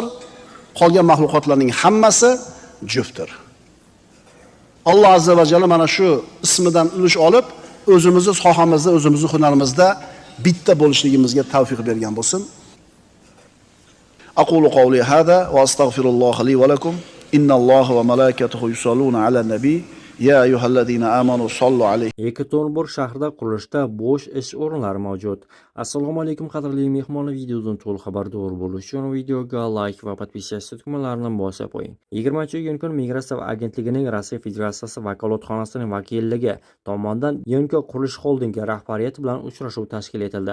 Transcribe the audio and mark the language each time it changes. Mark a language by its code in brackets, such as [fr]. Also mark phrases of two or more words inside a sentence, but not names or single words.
[uz] Qolgan mahluqotlarning hammasi juftdir. Alloh [ar] عز وجل [uz] mana shu ismidan ulush olib, o'zimizni sohamizda, o'zimizni hunarimizda bitta bo'lishligimizga tavfiq bergan bo'lsin. [ar] أقول قولي هذا وأستغفر الله لي ولكم. إن الله وملائكته يصلون على النبي. يا أيها الذين آمنوا صلوا عليه. [uz] Ekaterinburg shahrida qurilishda bo'sh ish o'rinlari mavjud. Assalomu alaykum qadrli mehmonlar, videodan to'liq xabardor bo'lish uchun videoga like va podpisatsiya tugmalarini bosib qo'ying. 20-iyun kuni Migratsiya agentligining Rossiya Federatsiyasi vakolatxonasining vakilligi tomonidan Yonko qurilish xoldingi rahbariyati bilan uchrashuv tashkil etildi.